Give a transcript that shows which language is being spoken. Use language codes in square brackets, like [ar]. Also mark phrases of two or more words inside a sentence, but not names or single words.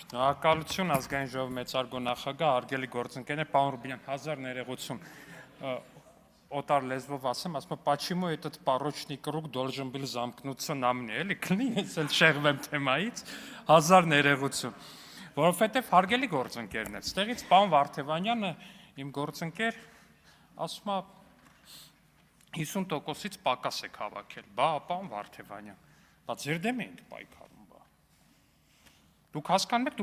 [hy] Շնորհակալություն ազգային ժողովի մեծարգո նախագահ, հարգելի գործընկերներ, պարոն Ռուբինյան, 1000 ներողություն օտար լեզվով ասեմ, [ru] почему этот порочный круг должен был замкнуться на мне, [hy] էլի, քնի ես էլ շեղվեմ թեմայից, 1000 ներողություն, որովհետև հարգելի գործընկերներ, ստեղից պարոն Վարդևանյանը իմ գործընկեր ասում է 50%-ից պակաս եք հավաքել, բա պարոն Վարդևանյան, բա ձեր դեմ ենք պայքարում, բա։ Դուք հասկանում եք,